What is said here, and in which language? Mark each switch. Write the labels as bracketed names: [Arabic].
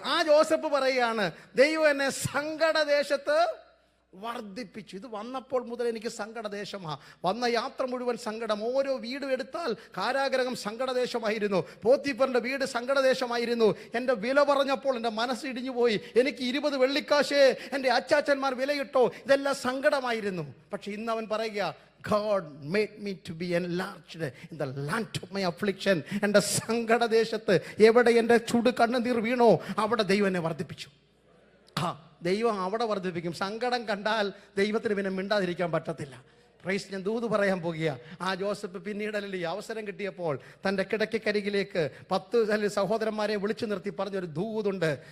[Malayalam] ആ ജോസഫ് പറയുകയാണ്, ദൈവം എന്നെ സങ്കടദേശത്ത് വർദ്ധിപ്പിച്ചു. ഇത് വന്നപ്പോൾ മുതൽ എനിക്ക് സങ്കടദേശമാണ്. വന്ന യാത്ര മുഴുവൻ സങ്കടം. ഓരോ വീടും എടുത്താൽ കാരാഗ്രഹം സങ്കടദേശമായിരുന്നു. പോത്തിഫറിന്റെ വീട് സങ്കടദേശമായിരുന്നു. എൻ്റെ വില പറഞ്ഞപ്പോൾ എൻ്റെ മനസ്സ് ഇടിഞ്ഞുപോയി. എനിക്ക് 20 വെള്ളിക്കാശേ എൻ്റെ അച്ചാച്ചന്മാർ വിലയിട്ടോ. ഇതെല്ലാം സങ്കടമായിരുന്നു. പക്ഷെ ഇന്ന് അവൻ പറയുക, [English] God made me to be enlarged in the land of my affliction. [Malayalam] എൻ്റെ സങ്കടദേശത്ത് എവിടെ എൻ്റെ ചുട് കണ്ണുനീർ വീണോ അവിടെ ദൈവം എന്നെ വർദ്ധിപ്പിച്ചു. ദൈവം അവിടെ വർദ്ധിപ്പിക്കും. സങ്കടം കണ്ടാൽ ദൈവത്തിന് പിന്നെ മിണ്ടാതിരിക്കാൻ പറ്റത്തില്ല. പ്രൈസ്. ഞാൻ ദൂത് പറയാൻ പോകുക. ആ ജോസഫ് പിന്നീടല്ലേ അവസരം കിട്ടിയപ്പോൾ തൻ്റെ കിടക്കരികിലേക്ക് 10 സഹോദരന്മാരെ വിളിച്ചു നിർത്തി പറഞ്ഞൊരു ദൂതുണ്ട്.